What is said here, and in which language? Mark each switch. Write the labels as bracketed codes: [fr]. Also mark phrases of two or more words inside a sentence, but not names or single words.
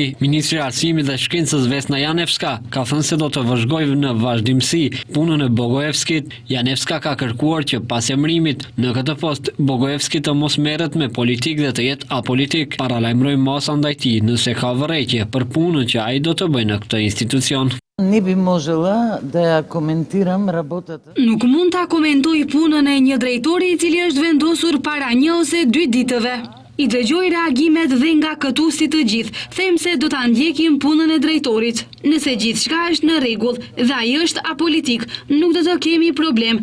[sq] Ministri i Arsimit dhe Shkencës Vesna Janevska ka thënë se do të vëzhgojë në vazhdimsi punën e Bogojevskit. Janevska ka kërkuar që pas emërimit në këtë post Bogojevski të mos merret me politikë dhe të jetë apolitik. Paralajmëroi masa ndaj tij nëse ka vërejtje për punën që ai do të bëjë në këtë institucion. [mk] Не би можела да ја коментирам работата. [sq] Nuk mund ta komentoj punën e një drejtori i cili është vendosur para 1 ose 2 ditëve. I dëgjoj reagimet dhe nga këtu si të gjithë, them se do ta ndjekim punën e drejtorit. Nëse gjithçka është në rregull dhe ai është apolitik, nuk do të kemi problem.